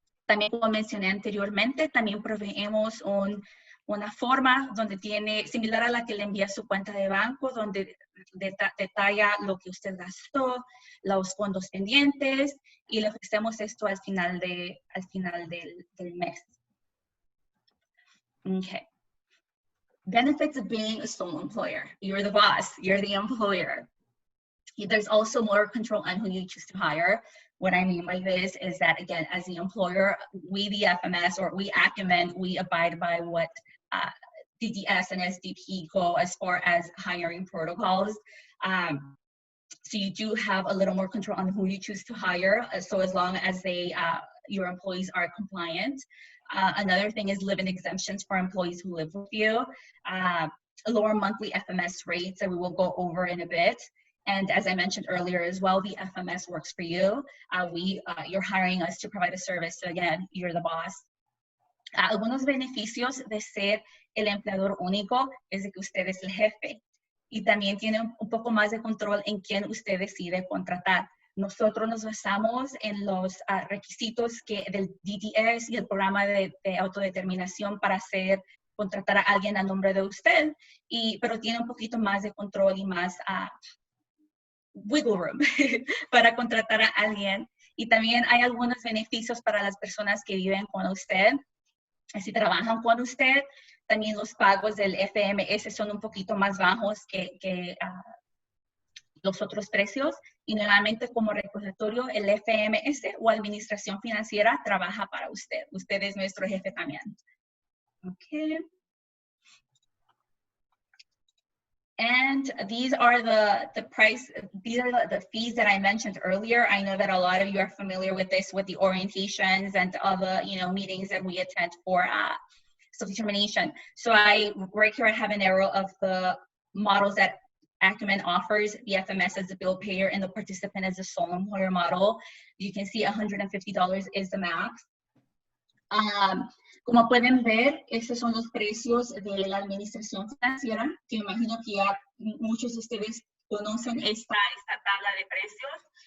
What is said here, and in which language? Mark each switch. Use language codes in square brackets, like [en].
[es] También, como mencioné anteriormente, también proveemos una forma donde tiene, similar a la que le envía su cuenta de banco, donde detalla lo que usted gastó, los fondos pendientes, y le ofrecemos esto al final del mes. [en] Okay. Benefits of being a sole employer. You're the boss, you're the employer. There's also more control on who you choose to hire. What I mean by this is that, again, as the employer, we, the FMS, or we Acumen, we abide by what DDS and SDP go as far as hiring protocols. So you do have a little more control on who you choose to hire. So as long as your employees are compliant. Another thing is live-in exemptions for employees who live with you. Lower monthly FMS rates that we will go over in a bit. And as I mentioned earlier as well, the FMS works for you. You're hiring us to provide a service. So again, you're the boss. [es] Algunos beneficios de ser el empleador único es de que usted es el jefe y también tiene un poco más de control en quién usted decide contratar. Nosotros nos basamos en los requisitos del DDS y el programa de autodeterminación para contratar a alguien a nombre de usted, pero tiene un poquito más de control y más [en] wiggle room [es] para contratar a alguien. Y también hay algunos beneficios para las personas que viven con usted. Si trabajan con usted, también los pagos del FMS son un poquito más bajos que los otros precios. Y nuevamente, como recordatorio, el FMS o administración financiera trabaja para usted. Usted es nuestro jefe también. [en] Okay. And these are the fees that I mentioned earlier. I know that a lot of you are familiar with this, with the orientations and all the meetings that we attend for self-determination. So right here I have an arrow of the models that Acumen offers, the FMS as a bill payer and the participant as a sole employer model. You can see $150 is the max. [es] Como pueden ver, estos son los precios de la administración financiera, que imagino que ya muchos de ustedes conocen esta tabla de precios.